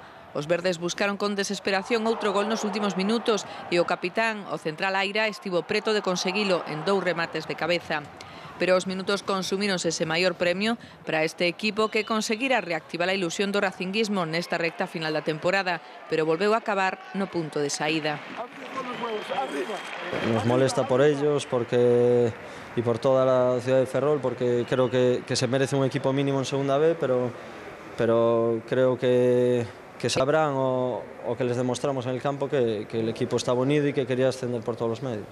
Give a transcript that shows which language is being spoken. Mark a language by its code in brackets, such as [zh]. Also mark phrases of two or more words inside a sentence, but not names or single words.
[gl] Os verdes buscaron con desesperación outro gol nos últimos minutos e o capitán, o central Aira, estivo preto de conseguilo en 2 remates de cabeza. Pero os minutos consumíronse ese maior premio para este equipo, que conseguira reactivar a ilusión do racinguismo nesta recta final da temporada, pero volveu a acabar no punto de saída. [es] Nos molesta por ellos y por toda la ciudad de Ferrol, porque creo que se merece un equipo mínimo en segunda B, pero creo que sabrán o que les demostramos en el campo que el equipo estaba unido y que quería ascender por todos los medios.